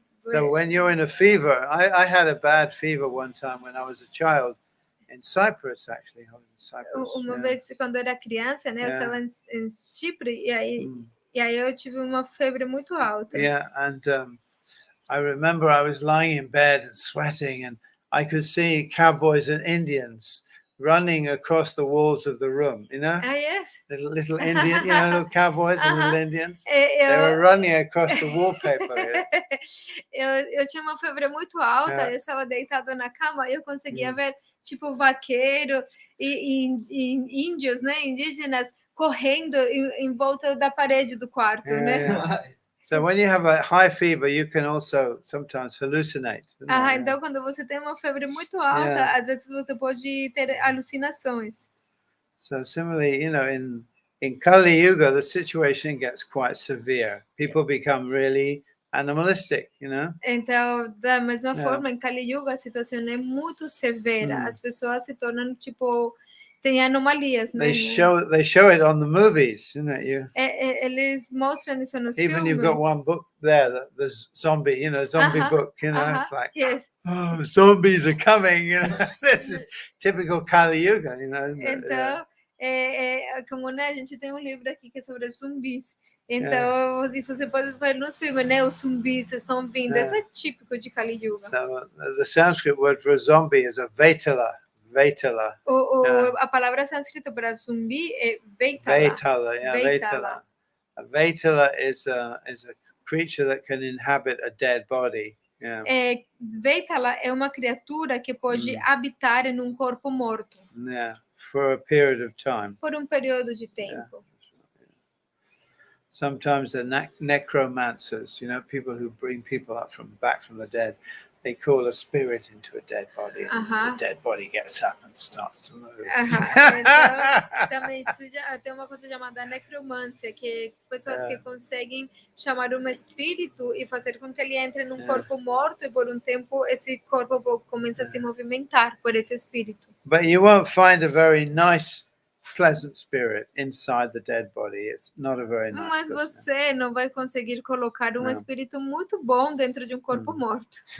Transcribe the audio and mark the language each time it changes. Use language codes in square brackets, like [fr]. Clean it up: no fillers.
[en] So when you're in a fever, I had a bad fever one time when I was a child in Cyprus, actually. [pt] Uma vez quando eu era criança, né? Eu estava em Chipre e aí eu tive uma febre muito alta. [en] And I remember I was lying in bed and sweating, and I could see cowboys and Indians running across the walls of the room, Yes. Little Indian, little cowboys and little Indians. They were running across the wallpaper here. [pt] Eu tinha uma febre muito alta, eu estava deitado na cama e eu conseguia ver, tipo, vaqueiro e índios, né, indígenas, correndo em volta da parede do quarto, né? [en] So when you have a high fever, you can also sometimes hallucinate. [pt] Então quando você tem uma febre muito alta, às vezes você pode ter alucinações. [en] So similarly, in Kali Yuga, the situation gets quite severe. People become really animalistic, [pt] Então, da mesma [en] Yeah. [pt] forma, em Kali Yuga, a situação é muito severa. As pessoas se tornam, tipo, tem anomalias, né? [en] They show it on the movies, [pt] Eles mostram isso nos [en] Even [pt] filmes. [en] you've got one book there, the zombie, zombie book, it's like, Yes. oh, zombies are coming, This is typical Kali Yuga, [pt] Então, como né, a gente tem um livro aqui que é sobre zumbis. Então, você pode ver nos filmes, né? Os zumbis estão vindo. Isso é típico de Kali Yuga. [en] So the Sanskrit word for a zombie is a Vetala. Vetala. [pt] A palavra sânscrita para zumbi é Vetala. Vetala, Vetala. [en] A Vetala is a creature that can inhabit a dead body. Yeah. [pt] Vetala é uma criatura que pode habitar em um corpo morto. [en] Yeah, for a period of time. [pt] Por um período de tempo. [en] Yeah. Sometimes the necromancers, people who bring people back from the dead, they call a spirit into a dead body, and the dead body gets up and starts to move. [pt] Então, também tem uma coisa chamada necromância, que pessoas que conseguem chamar um espírito e fazer com que ele entre num corpo morto, e por um tempo esse corpo começa a se movimentar por esse espírito. [en] But you won't find a very nice, pleasant spirit inside the dead body. It's not a very nice [pt] Mas você não vai conseguir colocar um espírito muito bom dentro de um corpo morto.